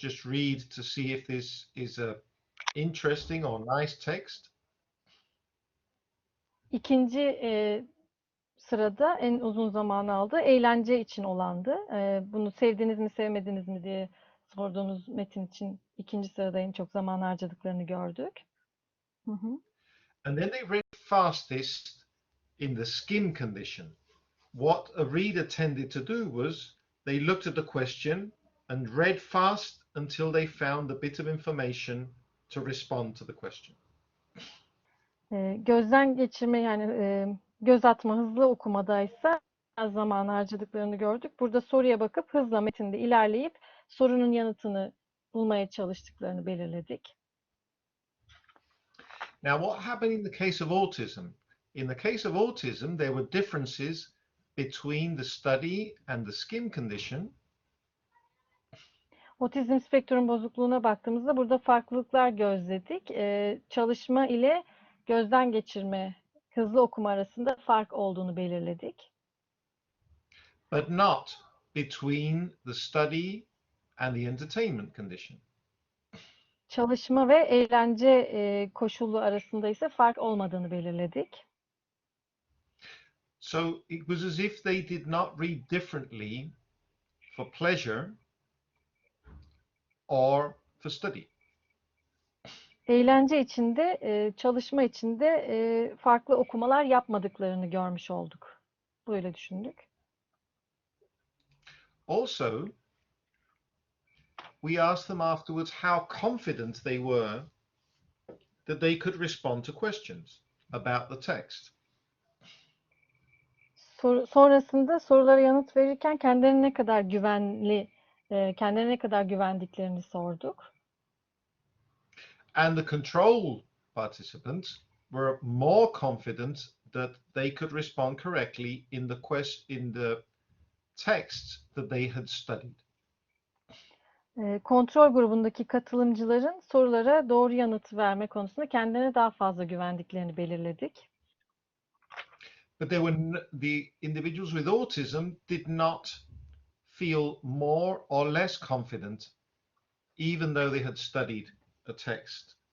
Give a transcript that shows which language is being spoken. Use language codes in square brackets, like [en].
[en] Just read to see if this is a interesting or nice text. [tr] İkinci sırada en uzun zamanı aldı. Eğlence için olandı. Bunu sevdiniz mi, sevmediniz mi diye sorduğunuz metin için ikinci sırada en çok zaman harcadıklarını gördük. Hı hı. [en] And then they read fastest in the skim condition. What a reader tended to do was they looked at the question and read fast until they found the bit of information to respond to the question. [tr] Gözden geçirme yani göz atma, hızlı okumadaysa az zaman harcadıklarını gördük. Burada soruya bakıp hızla metinde ilerleyip sorunun yanıtını bulmaya çalıştıklarını belirledik. [en] Now, what happened in the case of autism? In the case of autism, there were differences between the study and the skim condition. [tr] Otizm spektrum bozukluğuna baktığımızda burada farklılıklar gözledik. Çalışma ile gözden geçirme, hızlı okuma arasında fark olduğunu belirledik. [en] But not between the study and the entertainment condition. [tr] Çalışma ve eğlence koşulu arasında ise fark olmadığını belirledik. [en] So it was as if they did not read differently for pleasure or for study. [tr] Eğlence içinde, çalışma içinde farklı okumalar yapmadıklarını görmüş olduk. Böyle düşündük. [en] Also, we asked them afterwards how confident they were that they could respond to questions about the text. [tr] Sonrasında sorulara yanıt verirken kendilerine ne kadar kendilerine ne kadar güvendiklerini sorduk. [en] And the control participants were more confident that they could respond correctly in the texts that they had studied. [tr] Kontrol grubundaki katılımcıların sorulara doğru yanıt verme konusunda kendilerine daha fazla güvendiklerini belirledik. [en] But the individuals with autism did not feel more or less confident, even though they had studied a text.